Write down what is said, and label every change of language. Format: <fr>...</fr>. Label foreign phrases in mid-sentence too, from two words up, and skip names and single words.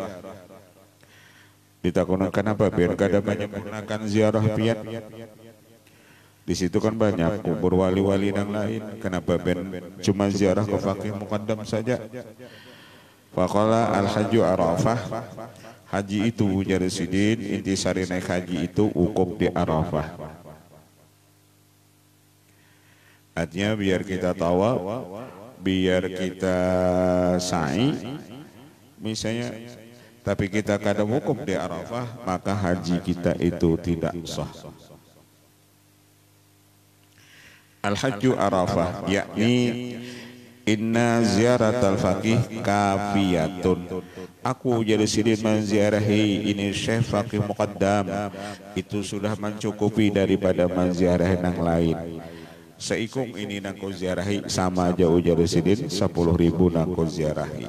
<bjn>Ditakuni kenapa biar kada banyak menggunakan ziarah pian.</bjn> <id>Di situ kan banyak kubur wali-wali dan lain. Kenapa ben cuma ziarah ke Faqih Muqaddam saja?</id> <ar>فقال الحج عرفة.</ar> <bjn>Haji itu ujar Sidin, intisari naik haji itu wukuf di Arafah. Artinya biar kita tawaf, biar kita sa'i, misalnya, tapi kita kada wukuf di Arafah, maka haji kita itu tidak sah.</bjn> <ar>الحج عرفة، يعني إن زيارة الفقيه كافية.</ar> <bjn>Aku jadi Sidin menziarahi ini Syekh Faqih Muqaddam, itu sudah mencukupi daripada menziarahi yang lain. Seikung ini nangko ziarahi sama aja ujar Sidin 10.000 nangko ziarahi.</bjn>